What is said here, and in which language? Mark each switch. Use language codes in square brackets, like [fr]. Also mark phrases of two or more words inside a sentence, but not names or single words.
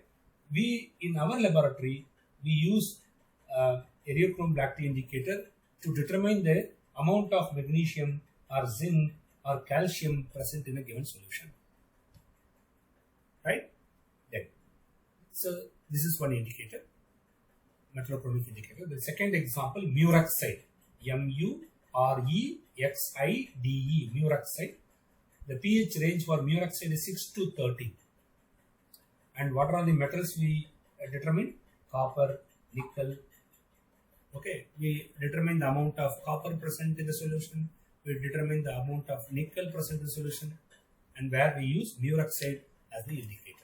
[en] We in our laboratory we use eriochrome black tea indicator to determine the amount of magnesium or zinc or calcium present in a given solution. Right? Then, so this is one indicator, metallochromic indicator. The second example, muroxide, M-U-R-E-X-I-D-E, muroxide. The pH range for muroxide is 6 to 13. And what are the metals we determine? Copper, nickel. Okay, we determine the amount of copper present in the solution. We determine the amount of nickel present in the solution, and where we use muroxide as the indicator.